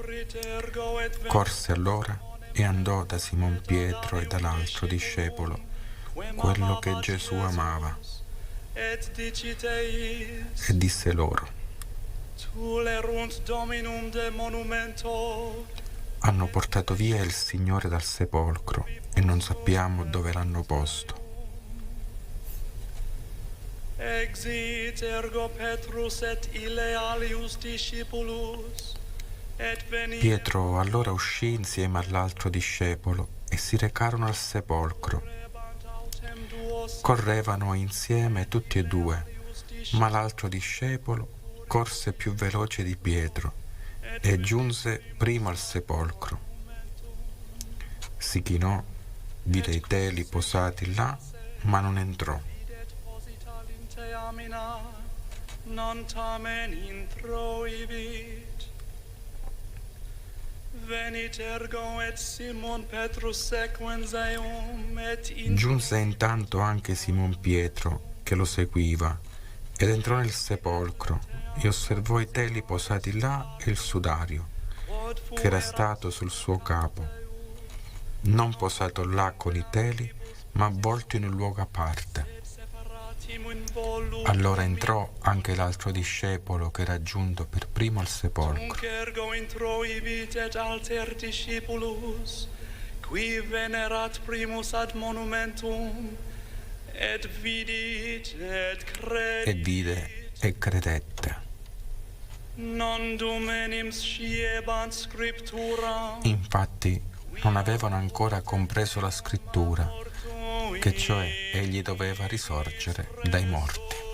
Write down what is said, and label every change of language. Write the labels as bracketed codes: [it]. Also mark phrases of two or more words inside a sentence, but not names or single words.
[it] Corse allora e andò da Simon Pietro e dall'altro discepolo, quello che Gesù amava, e disse loro: hanno portato via il Signore dal sepolcro e non sappiamo dove l'hanno posto. [la] Exit ergo Petrus et ille alius discipulus, et venit. [it] Pietro allora uscì insieme all'altro discepolo e si recarono al sepolcro. Correvano insieme tutti e due, ma l'altro discepolo corse più veloce di Pietro e giunse primo al sepolcro. Si chinò, vide i teli posati là, ma non entrò. [la] Non tamen introivit. Venit ergo et Simon Petrus sequens eum et [it] Giunse intanto anche Simon Pietro, che lo seguiva, ed entrò nel sepolcro e osservò i teli posati là e il sudario, che era stato sul suo capo, non posato là con i teli, ma avvolto in un luogo a parte. Allora entrò anche l'altro discepolo che era giunto per primo al sepolcro. [la] ergo introivit et alter discipulus, qui venerat primus ad monumentum, et vidit et credit. [it] E vide e credette. [la] Non dumenim sciebant scripturam, [it] Infatti non avevano ancora compreso la scrittura, che cioè egli doveva risorgere dai morti.